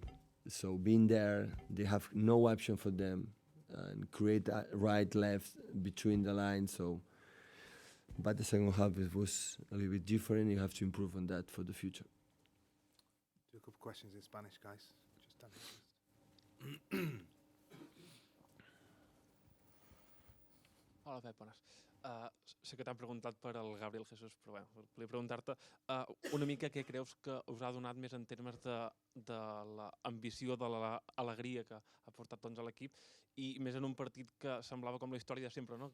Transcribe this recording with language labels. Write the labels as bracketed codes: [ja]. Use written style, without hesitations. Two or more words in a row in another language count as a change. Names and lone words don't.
[en] So being there, they have no option for them, and create right, left, between the lines. So, but the second half it was a little bit different. You have to improve on that for the future. Do a couple of questions in Spanish, guys. Just stand here. [ca] Hola, Pep, bones. Sé que t'han preguntat per el Gabriel Jesus, però bueno, volia preguntar-te una mica què creus que us ha donat més en termes de l'ambició, de l'alegria que ha portat doncs, a l'equip, i més en un partit que semblava com la història de sempre, no?